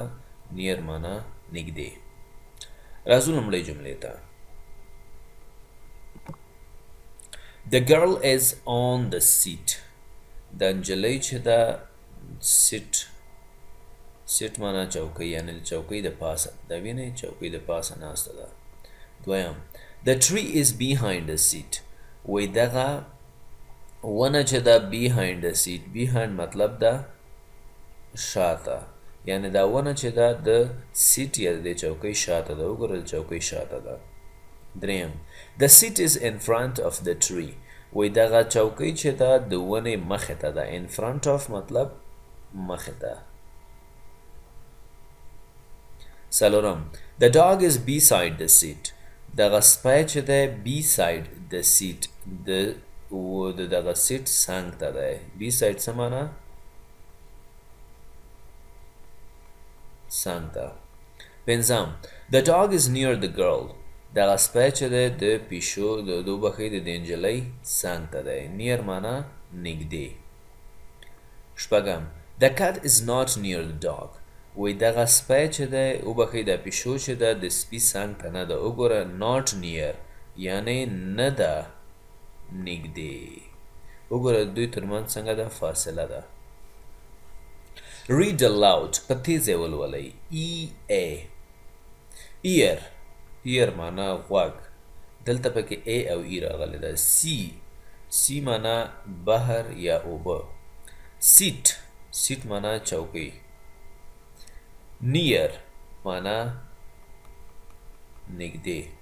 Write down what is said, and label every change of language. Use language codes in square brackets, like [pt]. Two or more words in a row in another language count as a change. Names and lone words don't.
[ps] near معنا نږدې. راځو لومړۍ جملې ته. [en] the girl is on the seat. [ps] د نجلۍ چې ده سیټ معنا چوکۍ، یعنی د چوکۍ د پاسه. دا وینئ چوکۍ د پاسه ناسته ده. [en] دویم the tree is behind the seat. [ps] وی دغه ونه چې ده [en] behind the seat. [ps] behind مطلب ده شاته، یعنی دا ونه چې ده د سیټ یا د چوکۍ شاته ده. وګورئ چوکۍ شاته ده. دریم [en] the seat is in front of the tree. [ps] وی دغه چوکۍ چې ده د ونې مخې ته ده. [en] in front of [ps] مطلب مخې ته. څلورم [en] the dog is beside the seat. [ps] دغه سپی چې دی [en] beside the seat [ps] د دغه سیټ څنګ ته دی. beside څه معنا؟ څنګ ته. [en] پنځم the dog is near the girl. [ps] دغه سپی چې دی د پیشو د وبښئ د نجلۍ څنګ ته دی. [en] near [ps] معنا نږدې. شپږم [en] the cat is not near the dog. [ps] وی دغه سپی چې دی وبښئ د پیشو چې ده د سپي څنګ ته نه ده. وګوره [en] not near [ps] یعنی نه ده نږدې. وګوره دوی ترمنځ څنګه ده فاصله ده. [en] read aloud [ps] په تیزه ولولئ. [en] ear ear [ps] معنا غوږ. دلته پکې a او e راغلی ده. c معنا بحر یا اوبه. seat معنا چوکۍ. near معنا نږدې.